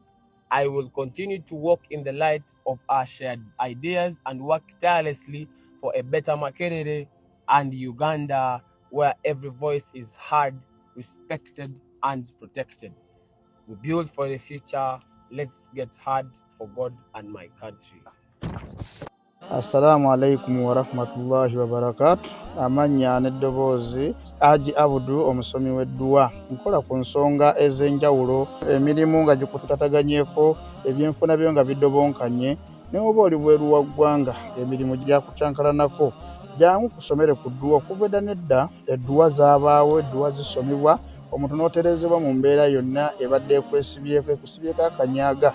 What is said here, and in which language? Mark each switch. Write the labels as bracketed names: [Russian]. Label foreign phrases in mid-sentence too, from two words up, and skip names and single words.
[English] I will continue to walk in the light of our shared ideas and work tirelessly for a better Makerere and Uganda where every voice is heard, respected, and protected. We build for the future. Let's get hard for God and my country. [Arabic] السلام عليكم ورحمة الله وبركاته. [Ganda] Amanya n'eddoboozi Haji Abudu omusomi w'edduwa. Nkola ku nsonga ez'enjawulo, emirimu nga gikutataganyeko, ebyenfuna byo nga bidobonkanye, ne oba oli bweru wa ggwanga emirimu gyakucankalanako. Jangu kusomere ku dduwa. Okuva edda n'edda edduwa zaabaawo, edduwa zisomebwa, omuntu n'oterezebwa mu mbeera yonna ebadde ekusibyeko akanyaaga.